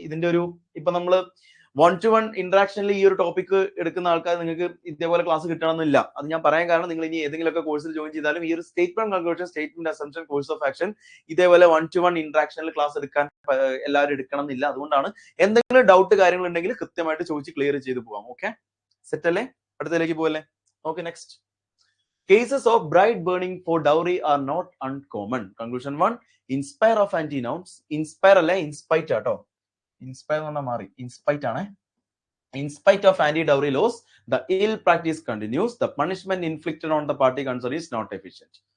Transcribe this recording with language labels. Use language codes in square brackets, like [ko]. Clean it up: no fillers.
[ml] ഇതിന്റെ ഒരു ഇപ്പൊ നമ്മള് 1-to-1 ഇന്ററാക്ഷനിൽ ഈ ഒരു ടോപ്പിക് എടുക്കുന്ന ആൾക്കാർ നിങ്ങൾക്ക് ഇതേപോലെ ക്ലാസ് കിട്ടണമെന്നില്ല. അത് ഞാൻ പറയാൻ കാരണം നിങ്ങൾ ഇനി ഏതെങ്കിലുമൊക്കെ കോഴ്സിൽ ജോയിൻ ചെയ്താലും ഈ ഒരു statement conclusion, statement assumption, course of action ഇതേപോലെ 1-to-1 ഇന്ററാക്ഷനിൽ ക്ലാസ് എടുക്കാൻ എല്ലാവരും എടുക്കണം എന്നില്ല. അതുകൊണ്ടാണ് എന്തെങ്കിലും ഡൗട്ട് കാര്യങ്ങൾ ഉണ്ടെങ്കിൽ കൃത്യമായിട്ട് ചോദിച്ച് ക്ലിയർ ചെയ്ത് പോവാം. ഓക്കെ, സെറ്റ് അല്ലേ? അടുത്തതിലേക്ക് പോവല്ലേ? Okay, next. [en] Cases of bride burning for dowry are not uncommon. Conclusion 1. Inspire of antinouns. [ml] Inspire അല്ലേ, ഇൻസ്പൈറ്റ് ആട്ടോ. ഇൻസ്പയർ എന്ന് പറഞ്ഞാൽ മാറി, ഇൻസ്പൈറ്റ് ആണ്. [en] In spite of anti-dowry laws, the ill practice continues. The punishment inflicted on the party concerned is not efficient.